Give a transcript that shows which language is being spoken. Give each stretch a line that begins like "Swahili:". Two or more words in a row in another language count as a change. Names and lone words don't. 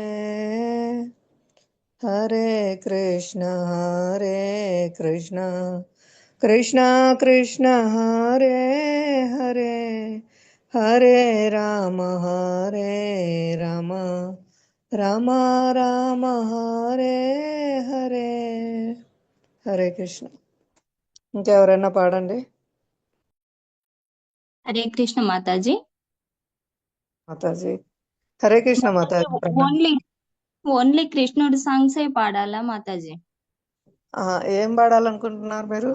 Sanskrit: हरे कृष्ण कृष्ण कृष्ण हरे हरे. हरे राम राम राम हरे हरे. हरे कृष्ण.
Telugu: ఇంకెవరైనా పాడండి
Sanskrit: हरे कृष्ण
Telugu: మాతాజీ. మాతాజీ.
Sanskrit: हरे कृष्ण
Telugu: మాతాజీ. ఓన్లీ కృష్ణుడి సాంగ్సే పాడాలా మాతాజీ? ఏం పాడాలనుకుంటున్నారు మీరు?